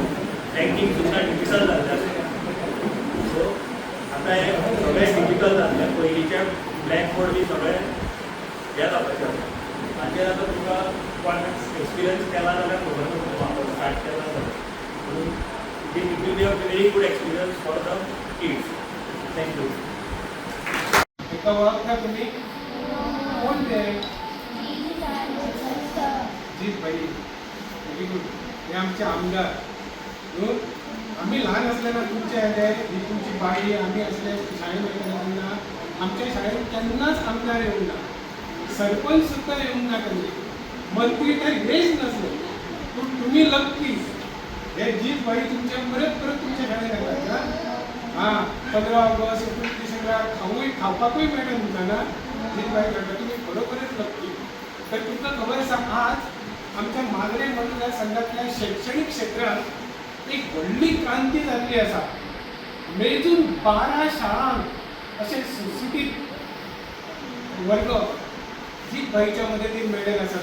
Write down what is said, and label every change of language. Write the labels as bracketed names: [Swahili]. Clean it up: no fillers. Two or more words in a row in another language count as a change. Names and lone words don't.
[Konkani] बँकींग सुद्दां डिजिटल जाल्लें आसा. सो आतां हे सगळें डिजिटल जाल्लें. पयलींचे ब्लॅकबोर्ड बी सगळें हे जावपाचें आसा. हाचेर आतां तुका कोण एक्सपिरियन्स केला जाल्यार खबर ना तुका वापर स्टार्ट केला जाल्यार. [English] म्हणून it will be a very good experience for the kids. थँक्यू. [Marathi] एका ओळखता तुम्ही कोण ते जीत भाई [English] very good. [Marathi] हे आमचे आमदार. आम्ही लहान असताना तुमच्या ही तुमची बाई आम्ही असले शाळेमध्ये त्यांना आमच्या शाळेत त्यांनाच आमदार येऊन ना, सरपंच सुद्धा येऊन ना कधी, मंत्री तर हेच नसले. पण तुम्ही लक्की हे जीत भाई तुमच्या परत तुमच्या शाळेत येतात ना. [Konkani] हां, 15 ऑगस्ट 29 डिसेंबर खावपाकूय मेळटा तुमकां ना जीत भाई करता. [Marathi] तुम्ही खरोखरच लक्की. [Konkani] तर तुमकां खबर आसा आज आमच्या मांद्रे मतदारसंघातल्या शैक्षणिक क्षेत्रात एक व्हडली क्रांती जाल्ली आसा. मेजून 12 शाळांक असे सुटसुटीत वर्ग जीत भाईच्या मदतीन मेळ्ळेले आसा.